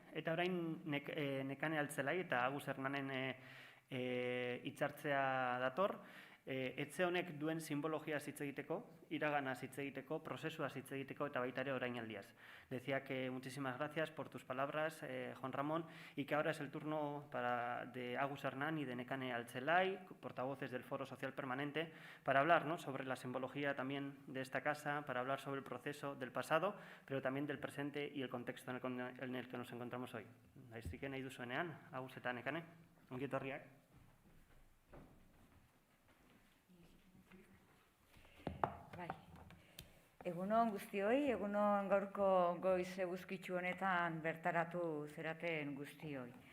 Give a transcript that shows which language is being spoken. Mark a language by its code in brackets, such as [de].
[eu] Eta orain Nekane Altzelai eta Agus Hernanen hitzartzea dator. Etxe honek duen simbologia hitz egiteko, iraganaz hitz egiteko, prozesuaz hitz egiteko eta baita ere orainaldiaz. [es] Decía que muchísimas gracias por tus palabras, Juan Ramón, y que ahora es el turno de Agus Hernán y de Nekane Altzelai, portavoces del Foro Social Permanente, para hablar, ¿no?, sobre la simbología también de esta casa, para hablar sobre el proceso del pasado, pero también del presente y el contexto en el que nos encontramos hoy. Así que [eu] nahi duzuenean, Agus eta Nekane, ongi etorriak. Egunon guztioi, egunon gaurko goiz eguzkitsu honetan bertaratu zeraten guztioi.